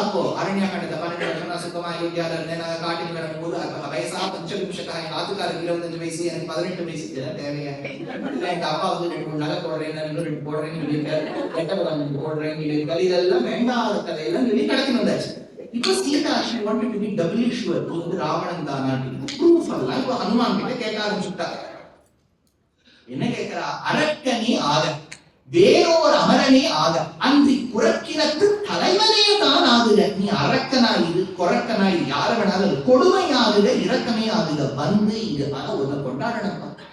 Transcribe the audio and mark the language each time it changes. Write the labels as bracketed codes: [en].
[ta] அப்போ அரண்யா கண்டத 12 வருஷம் நான் சுத்தமா அயோத்தியால இருந்தேன். நான் காட்டில் வரும்போது வயசா 5 நிமிஷக்கா எங்க ஆத்துக்காரருக்கு 25 வயசு, எனக்கு 18 வயசு. இதெல்லாம் தேவையா? எங்க அப்பா 2 நகை போடுறேன், நான் இன்னும் 2 போடுறேன்னு சொல்லியிருக்காரு, 8 போடுறேன்னு சொல்லியிருக்காரு. இதெல்லாம் வேண்டாத கதையெல்லாம் சொல்லி கடத்தி வந்தாச்சு. இப்போ [en] Sita she wanted to be doubly sure. [ta] Ravanan தானா ப்ரூஃப் எல்லாம் இப்போ ஹனுமான் கிட்ட கேட்க ஆரம்பிச்சுட்டா. என்ன கேட்கிறா? அரக்கனே ஆக, வேறோர் அமரனே ஆக, அன்றி புறக்கினத்து தலைவனே தான் ஆகுக. நீ அரக்கனாயிரு, கொரக்கனாயிரு, யார வேணாலும் கொடுமையாகுக, இரக்கமே ஆகுக, வந்து இங்க ஆனா ஒன்ன கொண்டாடணும்.